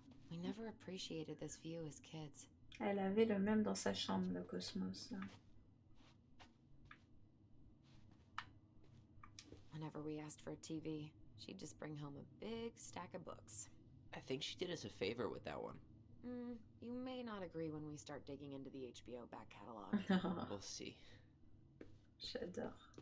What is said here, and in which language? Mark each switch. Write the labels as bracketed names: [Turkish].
[English] We never appreciated this view as kids. [French] Elle avait le même dans sa chambre, le cosmos. Là. [English] Whenever we asked for a TV, she'd just bring home a big stack of books. I think she did us a favor with that one. You may not agree when we start digging into the HBO back catalog. We'll see. [French] J'adore.